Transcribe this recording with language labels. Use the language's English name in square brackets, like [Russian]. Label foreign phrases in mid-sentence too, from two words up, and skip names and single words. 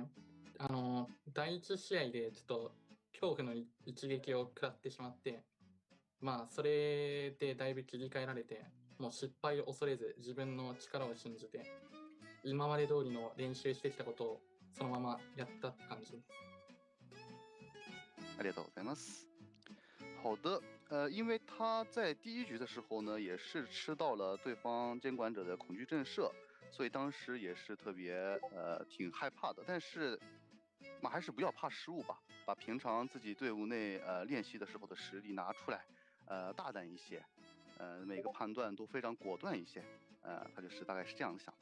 [Japanese] 第1試合でちょっと恐怖の一撃を食らってしまって、それでだいぶ切り替えられて、もう失敗を恐れず自分の力を信じて、今まで通りの練習してきたことをそのままやったって感じです。ありがとうございます。 [Chinese] 好的，因为他在第1局的时候呢，也是吃到了对方监管者的恐惧震慑，所以当时也是特别挺害怕的。但是还是不要怕失误吧，把平常自己队伍内练习的时候的实力拿出来，大胆一些，每个判断都非常果断一些，他就是大概是这样想的。